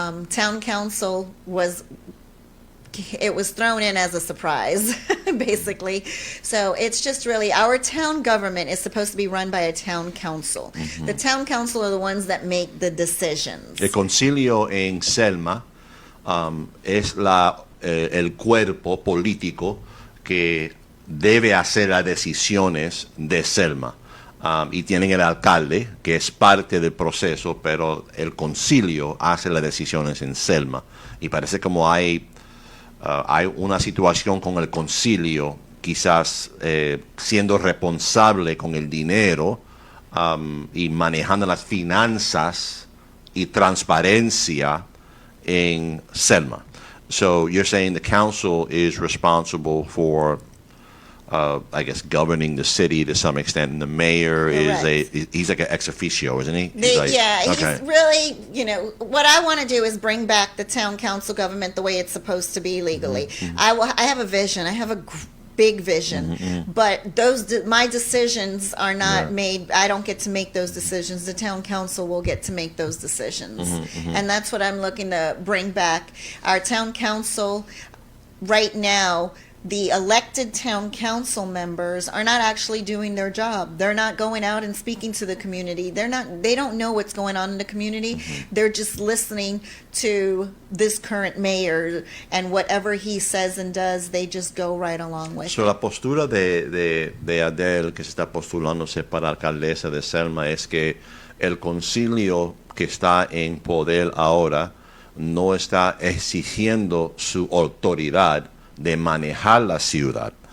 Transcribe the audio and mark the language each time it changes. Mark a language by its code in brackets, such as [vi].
[en] Town council was thrown in as a surprise, basically. So it's just really, our town government is supposed to be run by a town council. The town council are the ones that make the decisions. [es] El concilio en Selma es el cuerpo político que debe hacer las decisiones de Selma. Y tienen el alcalde, que es parte del proceso, pero el concilio hace las decisiones en Selma. Y parece como hay una situación con el concilio, quizás siendo responsable con el dinero y manejando las finanzas y transparencia en Selma. [en] So you're saying the council is responsible for, I guess, governing the city to some extent, and the mayor he's like an ex officio, isn't he? He's really, what I want to do is bring back the town council government the way it's supposed to be legally. I have a vision. I have a big vision, but my decisions are not made. I don't get to make those decisions. The town council will get to make those decisions, and that's what I'm looking to bring back. Our town council right now, the elected town council members are not actually doing their job. They're not going out and speaking to the community. They don't know what's going on in the community. They're just listening to this current mayor, and whatever he says and does, they just go right along with. [es] So la postura de Adele, que se está postulándose para alcaldesa de Selma, es que el concilio que está en poder ahora no está exigiendo su autoridad de manejar la ciudad,